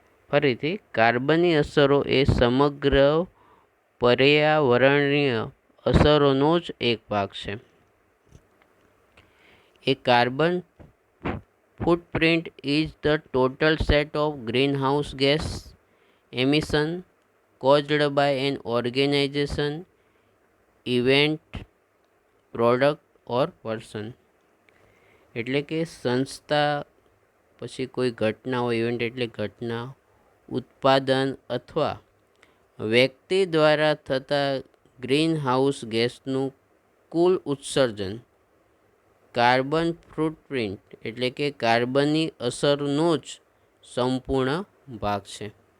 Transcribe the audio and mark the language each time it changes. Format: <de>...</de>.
<gu>ફરીથી, કાર્બનની અસરો એ સમગ્ર પર્યાવરણીય અસરોનો જ એક ભાગ છે.</gu> <en>એ carbon footprint is the total set of greenhouse gas emission caused by an organization, event, product or person.</en> <gu>એટલે કે સંસ્થા, પછી કોઈ ઘટના હોય, ઇવેન્ટ એટલે ઘટના, ઉત્પાદન અથવા વ્યક્તિ દ્વારા થતા ગ્રીન હાઉસ ગેસનું કુલ ઉત્સર્જન કાર્બન ફૂટપ્રિન્ટ એટલે કે કાર્બનની અસરનો જ સંપૂર્ણ ભાગ છે.</gu>